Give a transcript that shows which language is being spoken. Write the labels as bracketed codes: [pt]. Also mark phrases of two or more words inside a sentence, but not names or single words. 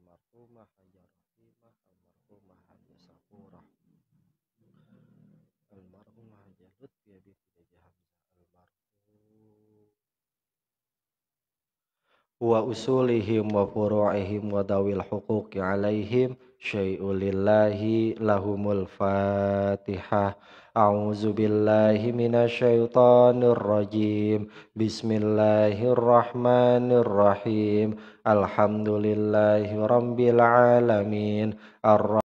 [ar] almarhumah Haja Rahimah, almarhumah Haja Safurah, almarhumah Haja Lutfia binti Haji Hamzah, المرحوم وأصولهم وفروعهم وذوي الحقوق عليهم شيء لله لهم الفاتحة. أعوذ بالله من الشيطان الرجيم. بسم الله الرحمن الرحيم. الحمد لله رب العالمين.